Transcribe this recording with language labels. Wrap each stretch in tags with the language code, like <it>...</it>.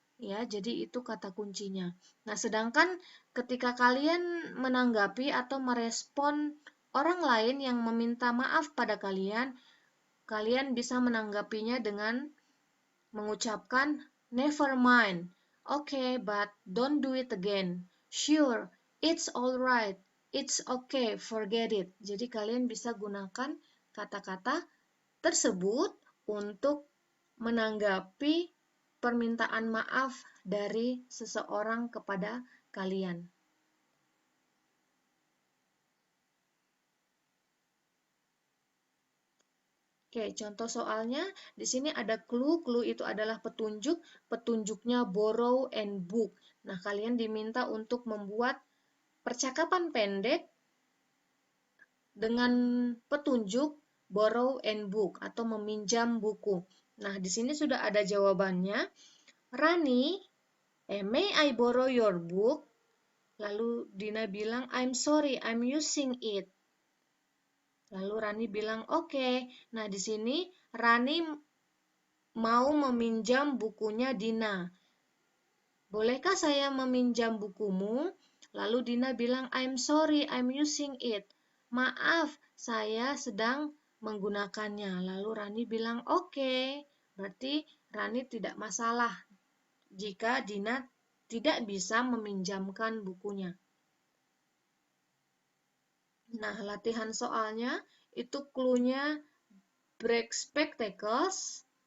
<id>Ya, jadi itu kata kuncinya. Nah, sedangkan ketika kalian menanggapi atau merespon orang lain yang meminta maaf pada kalian, kalian bisa menanggapinya dengan mengucapkan</id> <en>never mind. Okay, but don't do it again. Sure, it's alright. It's okay, forget it.</en> <id>Jadi kalian bisa gunakan kata-kata tersebut untuk menanggapi permintaan maaf dari seseorang kepada kalian. Oke, contoh soalnya di sini ada clue. Clue itu adalah petunjuk. Petunjuknya borrow and book. Nah, kalian diminta untuk membuat percakapan pendek dengan petunjuk borrow and book atau meminjam buku. Nah, di sini sudah ada jawabannya.</id> <en>Rani, may I borrow your book?</en> <id>Lalu Dina bilang,</id> <en>I'm sorry, I'm using it.</en> <id>Lalu Rani bilang, oke. Nah, di sini Rani mau meminjam bukunya Dina. Bolehkah saya meminjam bukumu? Lalu Dina bilang,</id> <en>I'm sorry, I'm using it.</en> <id>Maaf, saya sedang menggunakannya. Lalu Rani bilang, oke. Berarti Rani tidak masalah jika Dina tidak bisa meminjamkan bukunya. Nah, latihan soalnya itu clue-nya break spectacles.</id>